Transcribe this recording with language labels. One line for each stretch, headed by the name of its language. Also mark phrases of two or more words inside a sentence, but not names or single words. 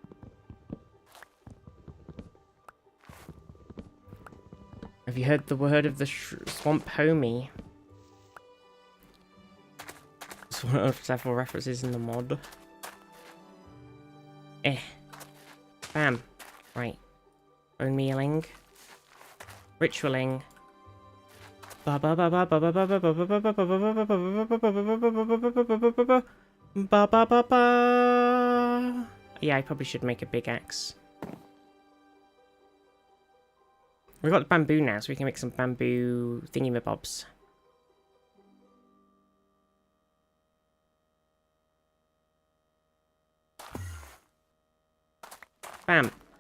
English: Have you heard the word of the swamp homie? It's one of several references in the mod. Bam. Right. Bone mealing. Ritualing. Ba ba ba ba ba ba ba ba ba ba ba ba ba ba. Yeah, I probably should make a big axe. We've got bamboo now, so we can make some bamboo thingy-mabobs. Bam.